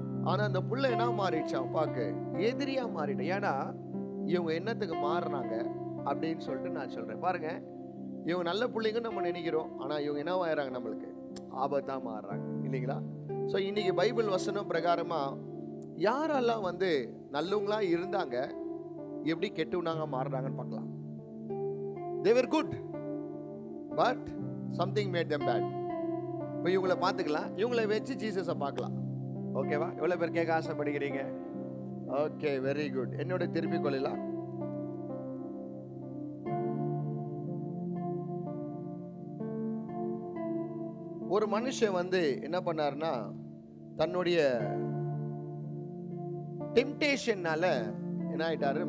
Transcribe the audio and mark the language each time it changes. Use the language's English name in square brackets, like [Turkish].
[Tamil] ஆனா அந்த புள்ள என்ன மாறிடுச்சு அப்பாக்கு? எதிரியா மாறிடும். ஏன்னா இவங்க என்னத்துக்கு மாறினாங்க அப்படின்னு சொல்லிட்டு நான் சொல்றேன். பாருங்க, இவங்க நல்ல பிள்ளைங்க நம்ம நினைக்கிறோம், ஆனா இவங்க என்ன ஆயிடுறாங்க? நம்மளுக்கு ஆபத்தா மாறுறாங்க இல்லைங்களா? ஸோ இன்னைக்கு பைபிள் வசனம் பிரகாரமா யாரெல்லாம் நல்லவங்களா இருந்தாங்க, எப்படி கெட்டவனாங்க மாறுறாங்கன்னு பார்க்கலாம். [English] They were good, but something made them bad. [Tamil] இப்போ இவங்களை பார்த்துக்கலாம், இவங்களை வச்சு ஜீசஸை பார்க்கலாம். ஓகேவா? எவ்வளோ பேர் கேட்க ஆசைப்படுகிறீங்க? Okay, very good. என்னோட திருப்பிக் கொள்ளலாம். ஒரு மனுஷன் என்ன பண்ணாருன்னா, தன்னுடைய டெம்டேஷன்னால என்ன ஆயிட்டாரு?